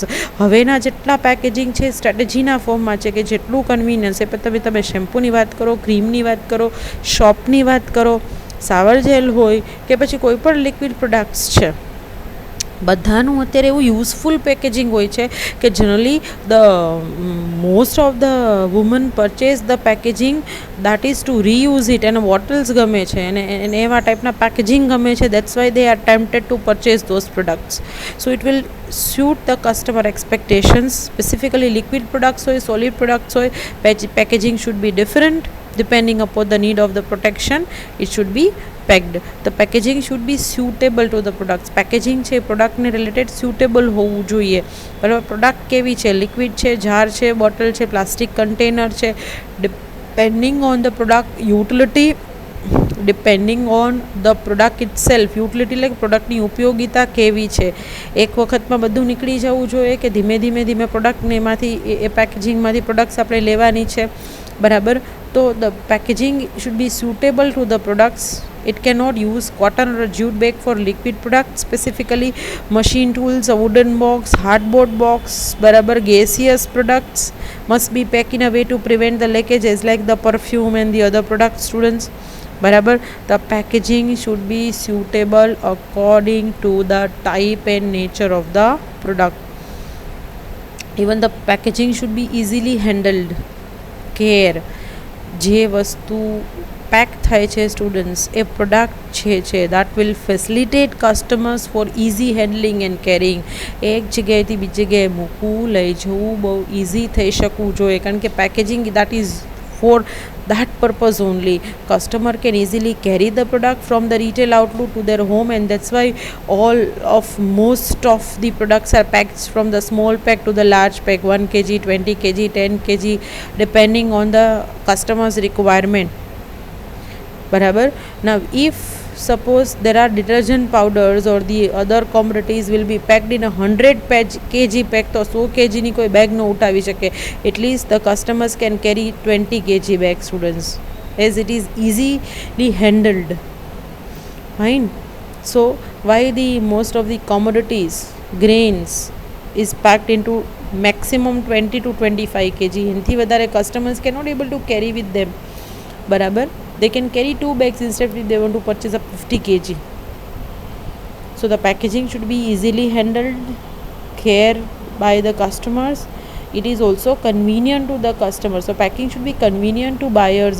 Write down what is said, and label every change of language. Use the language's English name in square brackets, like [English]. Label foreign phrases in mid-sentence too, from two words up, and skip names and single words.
[Gujarati] હવેના જેટલા પેકેજિંગ છે સ્ટ્રેટેજીના ફોર્મમાં છે કે જેટલું કન્વીનિયન્સ એ તમે શેમ્પૂની વાત કરો, ક્રીમની વાત કરો, શોપની વાત કરો, સાવર જેલ હોય કે પછી કોઈ પણ [English] liquid products [Gujarati] છે, બધાનું અત્યારે એવું [English] useful packaging [Gujarati] હોય છે કે [English] generally most of the woman purchase the packaging that is to reuse it. [Gujarati] એને બોટલ્સ ગમે છે અને એવા ટાઈપના પેકેજિંગ ગમે છે. [English] That's why they are tempted to purchase those products. So it will suit the customer expectations. Specifically liquid products હોય, solid products હોય, packaging should be different depending upon the need of the protection. It should be packed. The packaging should be suitable to the products. [Gujarati] Packaging છે પ્રોડક્ટને રિલેટેડ suitable હોવું જોઈએ. બરાબર. [English] પ્રોડક્ટ [Gujarati] કેવી છે, [English] લિક્વિડ છે, જાર છે, બોટલ છે, plastic container છે, depending on the product utility, depending on the product itself. [Gujarati] યુટિલિટી એટલે પ્રોડક્ટની ઉપયોગિતા કેવી છે. એક વખતમાં બધું નીકળી જવું જોઈએ કે ધીમે ધીમે પ્રોડક્ટને એમાંથી એ પેકેજિંગમાંથી પ્રોડક્ટ્સ આપણે લેવાની છે. બરાબર. તો [English] the packaging should be suitable to the products. It cannot use cotton or jute bag for liquid products. Specifically machine tools, a wooden box, hardboard box, barabar. Gaseous products must be packed in a way to prevent the leakages like the perfume and the other products, students. [Gujarati] બરાબર. [English] The packaging should be suitable according to the type and nature of the product. Even the packaging should be easily handled. Care. [Gujarati] જે વસ્તુ પેક થાય છે સ્ટુડન્ટ્સ, એ પ્રોડક્ટ છે [English] that will facilitate customers for easy handling and caring. [Gujarati] એક જગ્યાએથી બીજી જગ્યાએ મૂકવું, લઈ જવું બહુ ઇઝી થઈ શકવું જોઈએ, કારણ કે [English] packaging that is for that purpose only. Customer can easily carry the product from the retail outlet to their home, and that's why most of the products are packed from the small pack to the large pack, 1 kg, 20 kg, 10 kg, depending on the customer's requirement. Barabar. Now if suppose there are detergent powders or the other commodities will be packed in a 100 kg pack, [Gujarati] તો 100 kg ની કોઈ બેગ ન ઉઠાવી શકે. [English] At least the customers can carry 20 kg bag, students, as it is easily handled. Fine. So why the most of the commodities, grains is packed into maximum 20 to 25 kg. [Gujarati] એનાથી વધારે [English] customers cannot able to carry with them. બરાબર. They can carry 2 bags instead if they want to purchase up 50 kg. So the packaging should be easily handled, care by the customers. It is also convenient to the customer. So packing should be convenient to buyers.